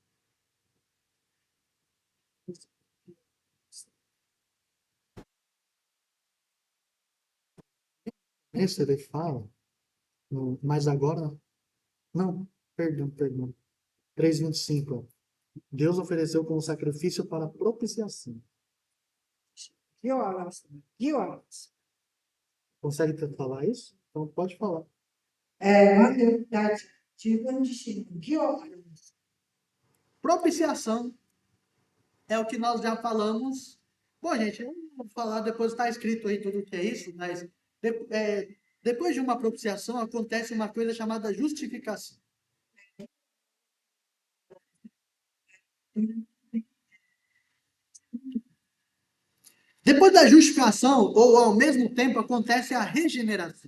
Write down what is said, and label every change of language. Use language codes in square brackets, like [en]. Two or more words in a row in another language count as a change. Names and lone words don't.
[pt] Esse ele fala, mas agora, não, perdão. 3:25. Deus ofereceu como sacrifício para propiciação. [ja] 義を表す。義を表す。 [pt] Consegue falar isso? Então pode falar. [ja] まず第一、自分自身の義を表す。 [pt] Propiciação é o que nós já falamos. Bom, gente, eu não vou falar, depois está escrito aí tudo o que é isso, mas depois de uma propiciação acontece uma coisa chamada justificação. Depois da justificação, ou ao mesmo tempo, acontece a regeneração.